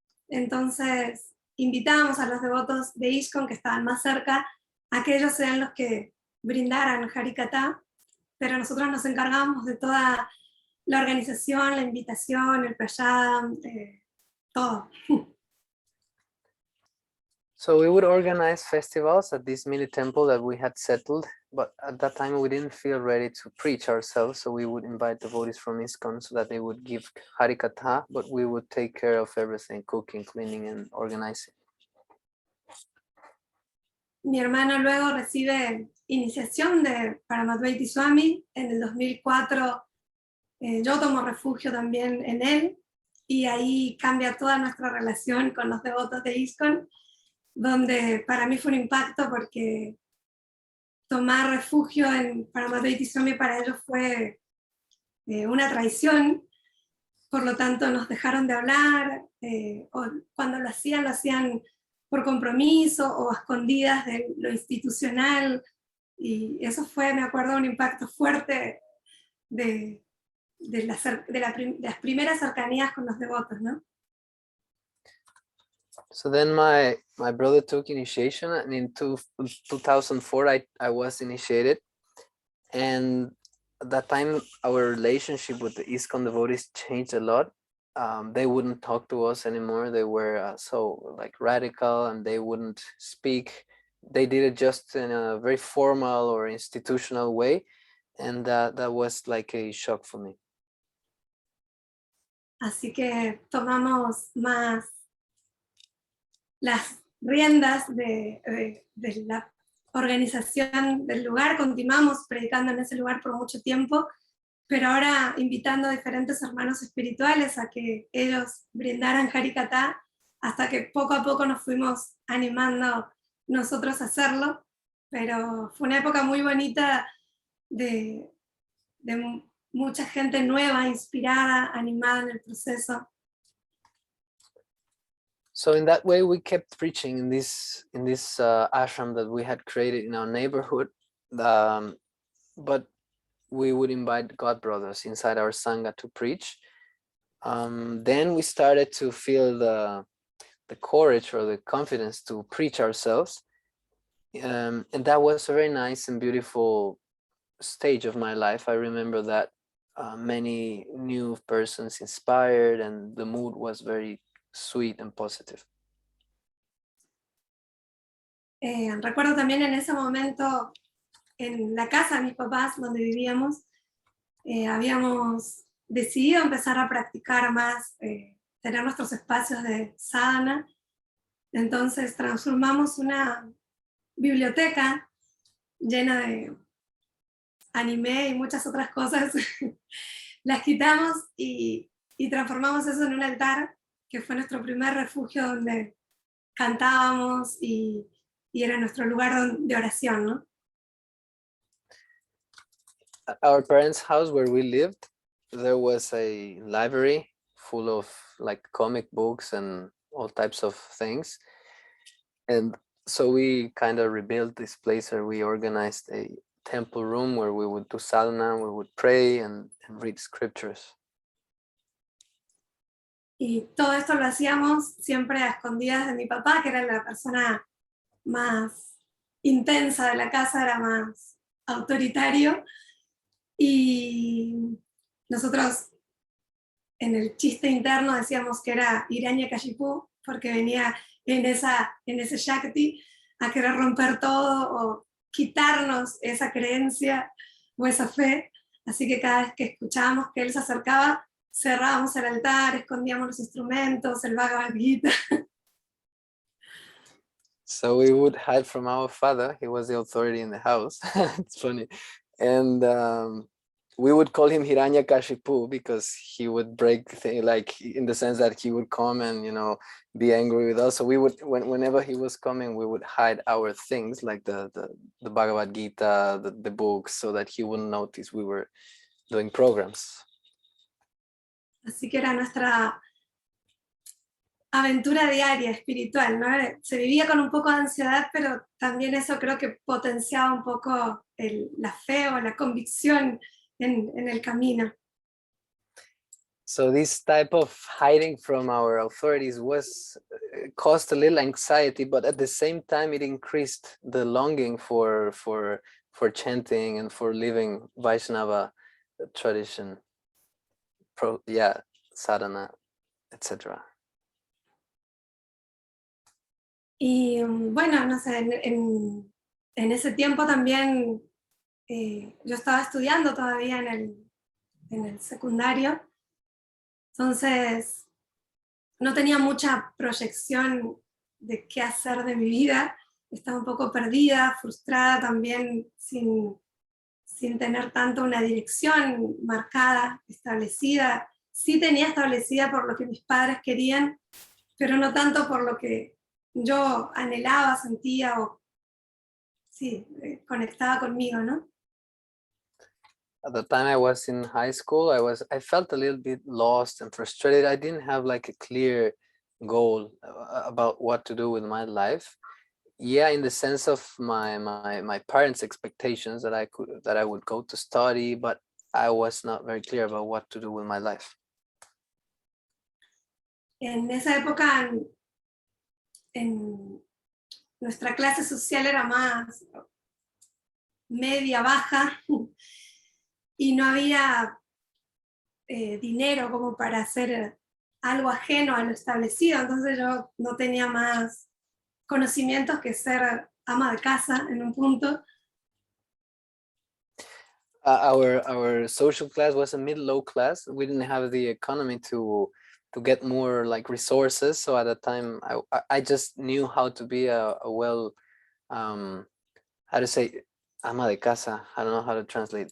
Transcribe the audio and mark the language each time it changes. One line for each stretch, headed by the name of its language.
Spanish: Entonces invitábamos a los devotos de ISKCON que estaban más cerca a que ellos sean los que brindaran Harikatha, pero nosotros nos encargamos de toda la organización, la invitación, el prayam, todo.
English: So we would organize festivals at this mini temple that we had settled, but at that time we didn't feel ready to preach ourselves, so we would invite devotees from ISKCON so that they would give Harikatha, but we would take care of everything, cooking, cleaning, and organizing.
Spanish: Mi hermano luego recibe iniciación de Paramatvaiti Swami. En el 2004 yo tomo refugio también en él, y ahí cambia toda nuestra relación con los devotos de ISKCON, donde para mí fue un impacto porque tomar refugio en Paramatvaiti Swami para ellos fue una traición. Por lo tanto nos dejaron de hablar, o cuando lo hacían por compromiso o a escondidas de lo institucional, y eso fue, me acuerdo, un impacto fuerte de las primeras cercanías con los devotos, ¿no?
English: So then my brother took initiation, and in 2004 I was initiated, and at that time our relationship with the ISKCON devotees changed a lot. They wouldn't talk to us anymore. They were so like radical, and they wouldn't speak. They did it just in a very formal or institutional way, and that was like a shock for me.
Spanish: Así que tomamos más las riendas de la organización del lugar, continuamos predicando en ese lugar por mucho tiempo, pero ahora invitando a diferentes hermanos espirituales a que ellos brindaran Harikatha, hasta que poco a poco nos fuimos animando nosotros a hacerlo. Pero fue una época muy bonita de mucha gente nueva, inspirada, animada en el proceso.
English: So in that way, we kept preaching in this ashram that we had created in our neighborhood, but we would invite God brothers inside our sangha to preach. Then we started to feel the courage or the confidence to preach ourselves, and that was a very nice and beautiful stage of my life. I remember that many new persons inspired, and the mood was very sweet and positive.
Spanish: Recuerdo también en ese momento, en la casa de mis papás, donde vivíamos, habíamos decidido empezar a practicar más, tener nuestros espacios de sadhana. Entonces transformamos una biblioteca llena de anime y muchas otras cosas, las quitamos y transformamos eso en un altar, que fue nuestro primer refugio, donde cantábamos y era nuestro lugar de oración, ¿no?
English: Our parents' house where we lived, there was a library full of like comic books and all types of things, and so we kind of rebuilt this place where we organized a temple room where we would do sadhana, we would pray and read scriptures.
Spanish: Y todo esto lo hacíamos siempre a escondidas de mi papá, que era la persona más intensa de la casa, era más autoritario, y nosotros en el chiste interno decíamos que era Hiranyakashipu, porque venía en ese Shakti a querer romper todo o quitarnos esa creencia o esa fe. Así que cada vez que escuchábamos que él se acercaba, cerrábamos el altar, escondíamos los instrumentos, el Bhagavad Gita.
English: So we would hide from our father. He was the authority in the house. It's funny. And we would call him Hiranyakashipu because he would break things, like in the sense that he would come and, you know, be angry with us. So we would, whenever he was coming, we would hide our things, like the Bhagavad Gita, the books, so that he wouldn't notice we were doing programs.
Spanish: Así que era nuestra aventura diaria espiritual, ¿no? Se vivía con un poco de ansiedad, pero también eso creo que potenciaba un poco la fe o la convicción en el camino.
English: So this type of hiding from our authorities was caused a little anxiety, but at the same time it increased the longing for chanting and for living Vaishnava tradition, sadhana, etc.
Spanish: Y bueno, no sé, en ese tiempo también yo estaba estudiando todavía en el secundario, entonces no tenía mucha proyección de qué hacer de mi vida, estaba un poco perdida, frustrada también, sin tener tanto una dirección marcada, establecida. Sí tenía establecida por lo que mis padres querían, pero no tanto por lo que yo anhelaba, sentía o sí, conectaba conmigo, ¿no?
English: At the time I was in high school, I felt a little bit lost and frustrated. I didn't have like a clear goal about what to do with my life. Yeah, in the sense of my parents' expectations that I would go to study, but I was not very clear about what to do with my life.
Spanish: En esa época, en nuestra clase social era más media, baja, y no había dinero como para hacer algo ajeno a lo establecido, entonces yo no tenía más conocimientos que ser ama de casa en un punto.
English: Our social class was a mid-low class. We didn't have the economy to get more like resources. So at the time, I just knew how to be a well, how to say,
Spanish: ama de casa.
English: I don't know how to translate.